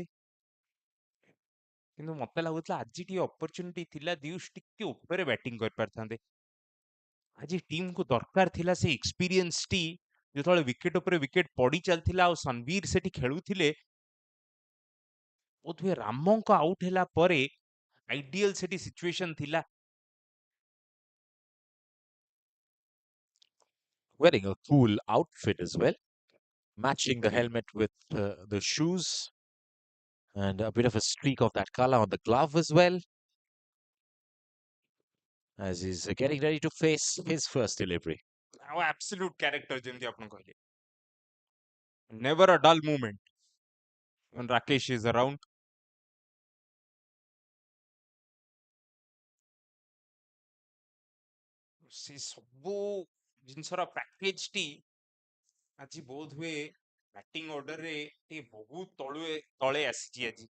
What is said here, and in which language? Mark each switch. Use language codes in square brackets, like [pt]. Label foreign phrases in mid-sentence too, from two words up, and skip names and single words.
[or] କିନ୍ତୁ ମତେ ଲାଗୁଥିଲା ଆଜି ଟିକେ ଅପରଚ୍ୟୁନିଟି ଥିଲା, ଦିୟୁଷ ଟିକେ ଉପରେ ବ୍ୟାଟିଂ କରିପାରିଥାନ୍ତେ। ଆଜି ଟିମକୁ ଦରକାର ଥିଲା ସେ ଏକ୍ସପିରିଏନ୍ସଟି। ଯେତେବେଳେ ୱିକେଟ ଉପରେ ୱିକେଟ ପଡି ଚାଲିଥିଲା ଆଉ ସନବୀର ସେଠି ଖେଳୁଥିଲେ, ବୋଧହୁଏ ରାମଙ୍କ ଆଉଟ୍ ହେଲା ପରେ ଆଇଡିଆଲ ସେଠି ସିଚୁଏସନ ଥିଲା। [en] Wearing a cool outfit as well, matching the helmet with the shoes and a bit of a streak of that color on the glove as well, as he's getting ready to face his first delivery. ଆଉ absolute character [or] ଯେମିତି ଆପଣ କହିଲେ, [en] never a dull moment when Rakesh is around. [or] ସେ ସବୁ ଜିନିଷର ପ୍ୟାକେଜଟି ଆଜି ବୋଧ ହୁଏ ବ୍ୟାଟିଂ ଅର୍ଡରରେ ଟିକେ ବହୁତ ତଳେ ଆସିଛି ଆଜି।